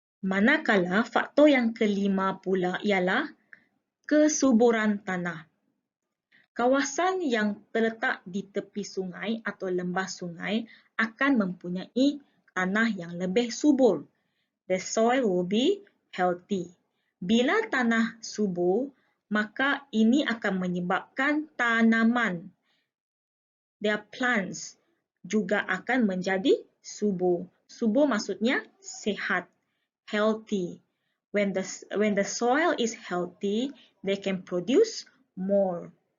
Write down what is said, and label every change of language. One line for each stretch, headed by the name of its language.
Malay: Manakala faktor yang kelima pula ialah kesuburan tanah. Kawasan yang terletak di tepi sungai atau lembah sungai akan mempunyai tanah yang lebih subur
English: the soil will be healthy.
Malay: Bila tanah subur, maka ini akan menyebabkan tanaman,
English: their plants,
Malay: juga akan menjadi subur. Subur maksudnya sihat, healthy.
English: When the soil is healthy, they can produce more.